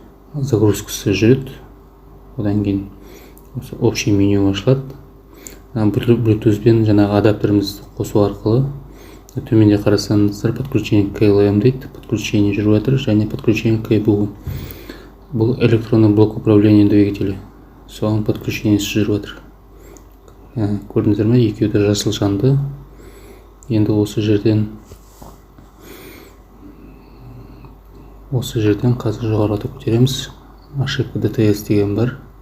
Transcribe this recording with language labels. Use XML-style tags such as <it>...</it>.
<kk>Загрузкасы жүреді. Одан кейін</kk> <ru>общий меню</ru> <kk>ашылады. Bluetooth-бен жаңағы адаптерімізді қосу арқылы төменде қарасаңыздар</kk> <ru>подключение к ELM</ru> <kk>дейді. Подключение жүріп жатыр, және</kk> <ru>подключение к EBU. Бұл электронный блок управления двигателя.</ru> <kk>Соған подключениесі жүріп жатыр. Көрдіңіздер ме? Екеуі де жасыл жанды. Енді осы жерден қазір жоғарыда көтереміз.</kk> <ru>Ошибка</ru> <kk>DTS деген бар.</kk>